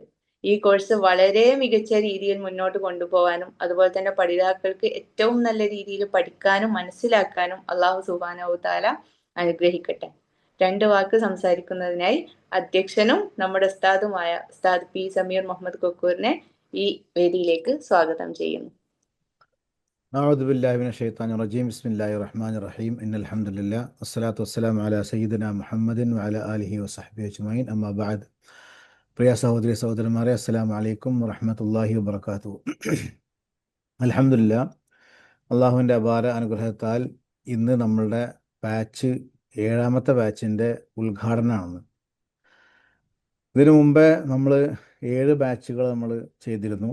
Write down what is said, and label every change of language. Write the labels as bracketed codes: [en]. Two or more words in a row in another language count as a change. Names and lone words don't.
[ml] ഈ കോഴ്സ് വളരെ മികച്ച രീതിയിൽ മുന്നോട്ട് കൊണ്ടുപോകാനും അതുപോലെ തന്നെ പഠിതാക്കൾക്ക് ഏറ്റവും നല്ല രീതിയിൽ പഠിക്കാനും മനസ്സിലാക്കാനും [ar] الله سبحانه تعالى [ml] അനുഗ്രഹിക്കട്ടെ. 2 വാക്ക് സംസാരിക്കുന്നതിനായി അധ്യക്ഷനും നമ്മുടെ ഉസ്താദുമായ ഉസ്താദ് പി സമീർ മുഹമ്മദ് കൊക്കൂറിനെ ഈ വേദിയിലേക്ക് സ്വാഗതം ചെയ്യുന്നു. [ar] أعوذ بالله من الشيطان الرجيم بسم الله الرحمن الرحيم إن الحمد لله والصلاة والسلام على سيدنا محمد وعلى آله وصحبه أجمعين أما بعد. [ml] പ്രിയ സഹോദരന്മാരെ, [ar] السلام عليكم ورحمة الله وبركاته. [ml] അൽഹംദുലില്ലാ, അള്ളാഹുവിൻ്റെ അപാര അനുഗ്രഹത്താൽ ഇന്ന് നമ്മളുടെ ബാച്ച് 7ാമത്തെ ബാച്ചിൻ്റെ ഉദ്ഘാടനമാണ്. ഇതിനു മുമ്പേ നമ്മൾ 7 ബാച്ചുകൾ നമ്മൾ ചെയ്തിരുന്നു.